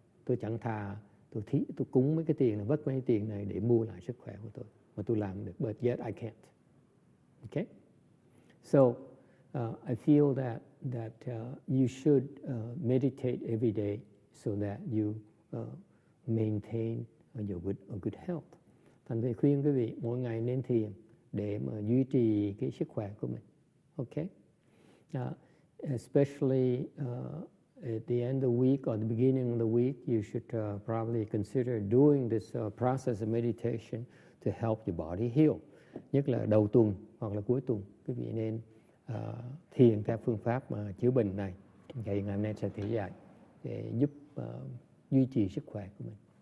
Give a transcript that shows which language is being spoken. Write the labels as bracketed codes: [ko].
[vi] Tôi chẳng thà tôi cúng mấy cái tiền này, vất mấy cái tiền này để mua lại sức khỏe của tôi mà tôi làm được, [en] but yet I can't. Okay, so I feel that you should meditate every day so that you maintain your good health. [vi] Thành thầy khuyên quý vị mỗi ngày nên thiền để mà duy trì cái sức khỏe của mình. [en] Okay, especially at the end of the week or the beginning of the week, you should probably consider doing this process of meditation to help your body heal. [vi] Nhất là đầu tuần hoặc là cuối tuần, quý vị nên thiền theo phương pháp mà chữa bệnh này. Vậy ngày hôm nay sẽ thể dạy để giúp duy trì sức khỏe của mình.